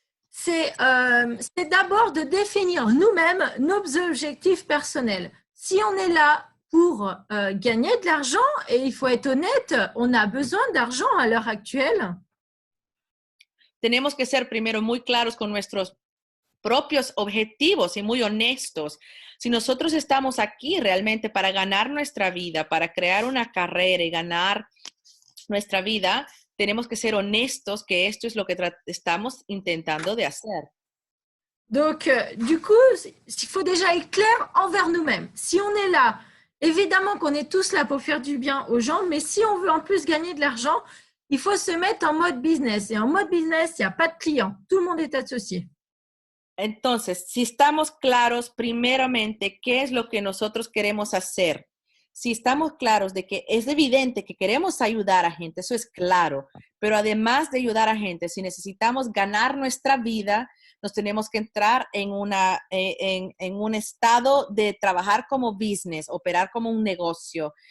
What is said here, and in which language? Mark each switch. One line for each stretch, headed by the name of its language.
French: C'est d'abord de définir nous-mêmes nos objectifs personnels. Si on est là pour gagner de l'argent, et il faut être honnête, on a besoin d'argent à l'heure actuelle.
Spanish: Tenemos que ser primero muy claros con nuestros propios objetivos y muy honestos. Si nosotros estamos aquí realmente para ganar nuestra vida, para crear una carrera y ganar nuestra vida, tenemos que ser honestos que esto es lo que estamos intentando de hacer.
French: Donc, du coup, il faut déjà être clair envers nous-mêmes. Si on est là, évidemment qu'on est tous là pour faire du bien aux gens, mais si on veut en plus gagner de l'argent, il faut se mettre en mode business. Et en mode business, il n'y a pas de clients. Tout le monde est associé.
Spanish: Entonces, si estamos claros primeramente qué es lo que nosotros queremos hacer, si estamos claros de que es evidente que queremos ayudar a gente, eso es claro, pero además de ayudar a gente, si necesitamos ganar nuestra vida, nos tenemos que entrar en un estado de trabajar como business, operar como un negocio.